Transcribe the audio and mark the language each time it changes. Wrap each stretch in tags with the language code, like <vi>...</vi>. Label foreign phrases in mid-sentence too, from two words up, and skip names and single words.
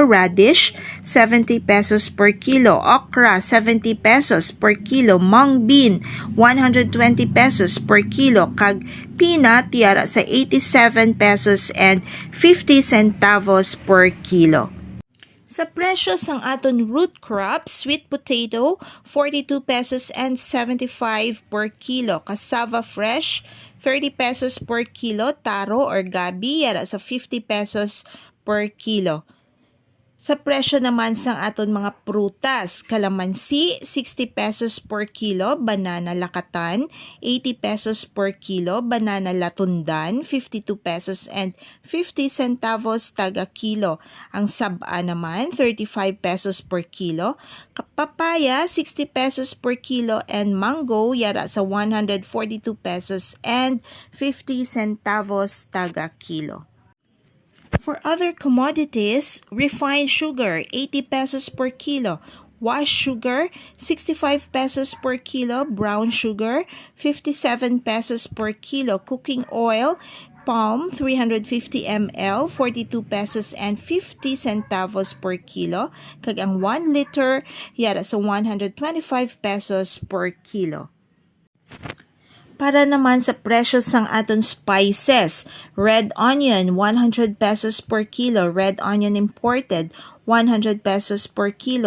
<en>Radish, 70 pesos per kilo. Okra, 70 pesos per kilo. Mung bean, 120 pesos per kilo. Kag peanut,</en> <hil>yara sa</hil> <en>87 pesos and 50 centavos per kilo.</en> <hil>Sa presyo sang aton</hil> <en>root crops, sweet potato, 42 pesos and 75 per kilo. Cassava fresh, 30 pesos per kilo. Taro or gabi,</en> <hil>yara sa</hil> <en>50 pesos per kilo.</en> <hil>Sa presyo naman sang aton mga prutas, kalamansi, 60</hil> <en>pesos per kilo. Banana lakatan, 80 pesos per kilo. Banana latundan, 52 pesos and 50 centavos</en> <hil>taga kilo. Ang saba naman, 35</hil> <en>pesos per kilo. Papaya, 60 pesos per kilo. And mango,</en> <hil>yara sa</hil> <en>142 pesos and 50 centavos</en> <hil>taga kilo.</hil> <en>For other commodities, refined sugar, 80 pesos per kilo. Washed sugar, 65 pesos per kilo. Brown sugar, 57 pesos per kilo. Cooking oil, palm 350 ml 42 pesos and 50 centavos per kilo,</en> <hil>kag ang</hil> <en>1 liter</en> <hil>yara sa</hil> <en>125 pesos per kilo.</en> <hil>Para naman sa presyo sang aton</hil> <en>spices, red onion 100 pesos per kilo, red onion imported 100 pesos per kilo,</en>